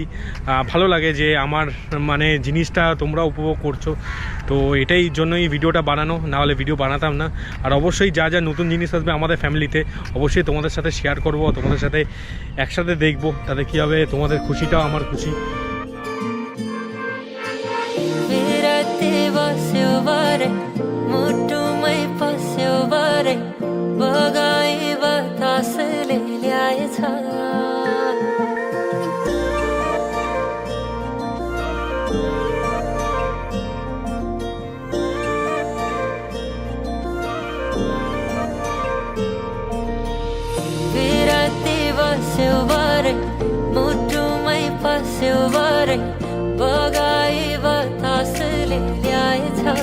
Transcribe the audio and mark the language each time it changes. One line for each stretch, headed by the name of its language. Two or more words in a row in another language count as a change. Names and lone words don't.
Bangla: ভালো লাগে যে আমার মানে জিনিসটা তোমরা উপভোগ করছো। তো এটাই জন্যই ভিডিওটা বানানো, নাহলে ভিডিও বানাতাম না। আর অবশ্যই যা যা নতুন জিনিস আসবে আমাদের ফ্যামিলিতে অবশ্যই তোমাদের সাথে শেয়ার করব, তোমাদের সাথে একসাথে দেখবো। তাতে কী হবে, তোমাদের খুশিটাও আমার খুশি।
Nepali: मोटुमै पस्यो बारे बगाई बतासले ल्याएछ विराती बस्यो बारे मुटुमै पस्यो बारे बगाई बतासले ल्याएछ